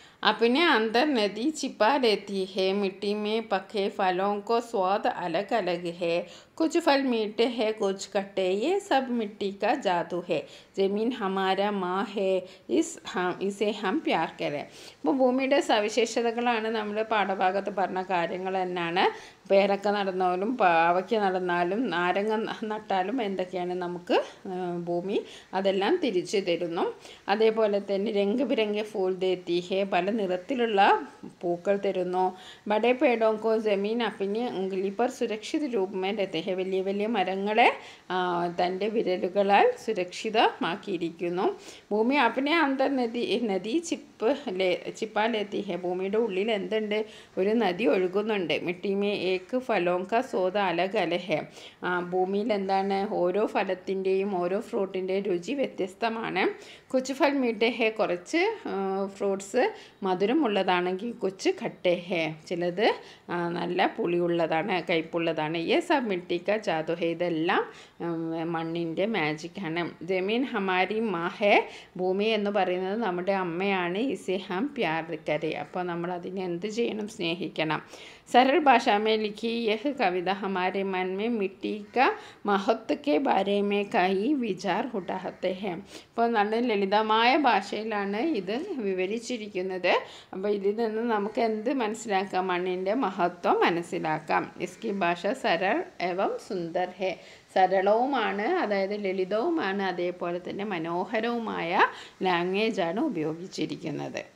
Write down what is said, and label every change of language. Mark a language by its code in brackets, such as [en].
[hi] अपने अंदर नदी छिपा लेती है, मिट्टी में पके फलों को स्वाद अलग अलग है, कुछ फल मीठे हैं कुछ खट्टे, ये सब मिट्टी का जादू है, ज़मीन हमारा माँ है, इसे हम प्यार करें. [ml] അപ്പോൾ ഭൂമിയുടെ സവിശേഷതകളാണ് നമ്മൾ പാഠഭാഗത്ത് പറഞ്ഞ കാര്യങ്ങൾ തന്നെയാണ്. പേരക്ക നടന്നാലും പാവയ്ക്ക നടന്നാലും നാരങ്ങ നട്ടാലും എന്തൊക്കെയാണ് നമുക്ക് ഭൂമി അതെല്ലാം തിരിച്ചു തരുന്നു. അതേപോലെ തന്നെ [hi] രംഗ് ബിരംഗ് ഫൂൽ ദേത്തി ഹെ, [ml] പല നിറത്തിലുള്ള പൂക്കൾ തരുന്നു. [hi] ബഡേ പേടോं को ज़मीन अपनी उंगली पर सुरक्षित रूप में रहते हैं, [ml] വലിയ വലിയ മരങ്ങളെ തൻ്റെ വിരലുകളാൽ സുരക്ഷിതമാക്കിയിരിക്കുന്നു. [hi] ഭൂമി അപ്പനെ അന്തർ നദി ചിപ്പാ ലേത്തി ഹെ, [ml] ഭൂമിയുടെ ഉള്ളിൽ എന്തുണ്ട്, ഒരു നദി ഒഴുകുന്നുണ്ട്. [hi] മിട്ടിമേ ഏക്ക് ഫലോം കാ സ്വാദ് അലഗ് അലഗ് ഹെ, [ml] ഭൂമിയിൽ എന്താണ്, ഓരോ ഫലത്തിൻ്റെയും ഓരോ ഫ്രൂട്ടിൻ്റെയും രുചി വ്യത്യസ്തമാണ്. [hi] കുച്ച് ഫൽ മീഠേ ഹേ, [ml] കുറച്ച് ഫ്രൂട്ട്സ് മധുരമുള്ളതാണെങ്കിൽ [hi] കുച്ച് ഖട്ടേ ഹേ, [ml] ചിലത് നല്ല പുളിയുള്ളതാണ്, കയ്പുള്ളതാണ്. [hi] യേ സബ് മിട്ടി കാ ജാദു ഹേ, [ml] ഇതെല്ലാം മണ്ണിൻ്റെ മാജിക്കാണ്. [hi] ജമീൻ ഹമാരി മാ ഹേ, [ml] ഭൂമി എന്ന് പറയുന്നത് നമ്മുടെ അമ്മയാണ്. [hi] ഇസേ ഹം പ്യാർ കരേ, [ml] അപ്പോൾ നമ്മൾ അതിനെ എന്ത് ചെയ്യണം? സ്നേഹിക്കണം. [hi] सरल भाषा में लिखी यह कविता हमारे मन में मिट्टी का महत्व के बारे में कई विचार उठाते हैं. [ml] അപ്പോൾ നല്ല ലളിതമായ ഭാഷയിലാണ് ഇത് വിവരിച്ചിരിക്കുന്നത്. അപ്പോൾ ഇതിൽ നിന്ന് നമുക്ക് എന്ത് മനസ്സിലാക്കാം? മണ്ണിൻ്റെ മഹത്വം മനസ്സിലാക്കാം. [hi] ഇസ്കി ഭാഷ സരൾ എവം സുന്ദർ ഹേ, [ml] സരളവുമാണ്, അതായത് ലളിതവുമാണ്, അതേപോലെ തന്നെ മനോഹരവുമായ ലാംഗ്വേജാണ് ഉപയോഗിച്ചിരിക്കുന്നത്.